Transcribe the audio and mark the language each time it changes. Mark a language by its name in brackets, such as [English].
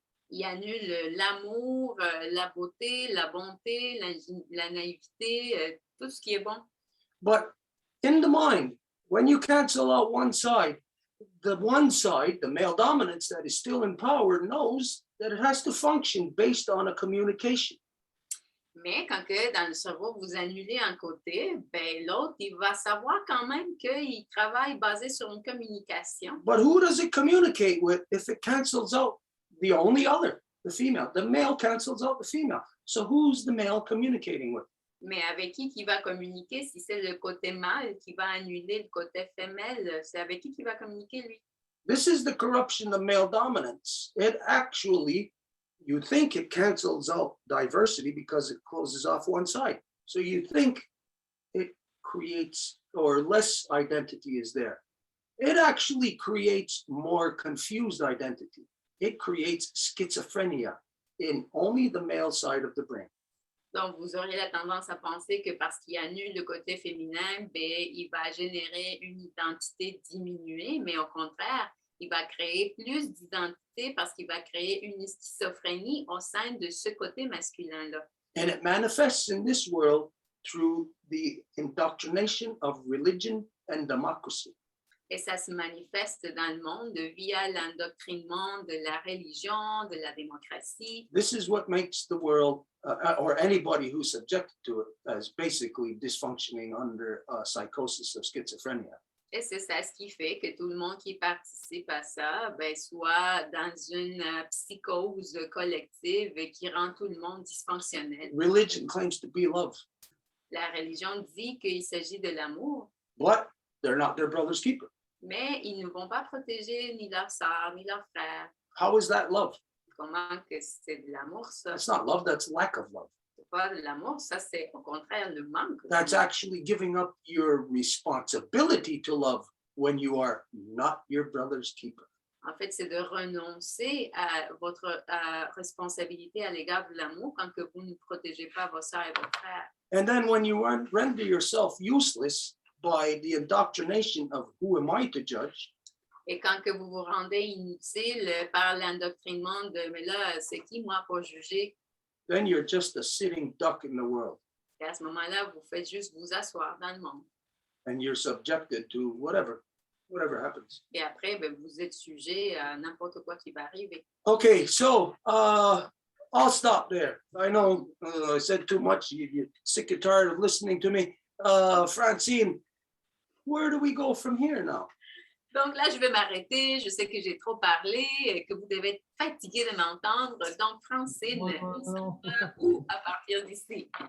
[French] Il annule l'amour, la beauté, la bonté, la naïveté, tout ce qui est bon. [English] But in the mind, when you cancel out one side, the male dominance that is still in power knows that it has to function based on a communication. [French] Mais quand que dans le cerveau, vous annulez un côté, ben l'autre, il va savoir quand même qu'il travaille basé sur une communication. [English] But who does it communicate with if it cancels out the only other, the female? The male cancels out the female. So who's the male communicating with? [French] Mais avec qui va communiquer si c'est le côté mâle qui va annuler le côté femelle? C'est avec qui va communiquer lui? [English] This is the corruption of male dominance. It actually, you think it cancels out diversity because it closes off one side. So you think it creates, or less identity is there. It actually creates more confused identity. It creates schizophrenia in only the male side of the brain. [French] Donc, vous auriez la tendance à penser que parce qu'il annule le côté féminin, ben, il va générer une identité diminuée, mais au contraire, il va créer plus d'identité parce qu'il va créer une schizophrénie au sein de ce côté masculin-là. [English] And it manifests in this world through the indoctrination of religion and democracy. [French] Et ça se manifeste dans le monde via l'endoctrinement de la religion, de la démocratie. [English] This is what makes the world, or anybody who's subjected to it, as basically dysfunctioning under psychosis of schizophrenia. [French] Et c'est ça ce qui fait que tout le monde qui participe à ça, ben, soit dans une psychose collective qui rend tout le monde dysfonctionnel. [English] Religion claims to be love, [French] La religion dit qu'il s'agit de l'amour, [English] but they're not their brother's keeper. [French] mais ils ne vont pas protéger ni leur sœur, ni leur frère. [English] How is that love? [French] Comment que c'est de l'amour, ça? [English] That's not love, that's lack of love. [French] C'est pas de l'amour, ça c'est au contraire le manque. [English] That's actually giving up your responsibility to love when you are not your brother's keeper. [French] En fait, c'est de renoncer à votre responsabilité à l'égard de l'amour quand que vous ne protégez pas vos sœurs et vos frères. [English] And then when you render yourself useless by the indoctrination of who am I to judge, [French] Et quand que vous vous rendez inutile par l'endoctrinement de « mais là, c'est qui moi pour juger ?» [English] then you're just a sitting duck in the world [French] Et à ce moment-là, vous faites juste vous asseoir dans le monde. [English] and you're subjected to whatever happens. [French] Et après, ben, vous êtes sujet à n'importe quoi qui va arriver. [English] Okay, so I'll stop there. I know I said too much. You're sick and tired of listening to me. Francine, where do we go from here now? [French] Donc là, je vais m'arrêter. Je sais que j'ai trop parlé, et que vous devez être fatigué de m'entendre. Donc, Francine, où à partir d'ici?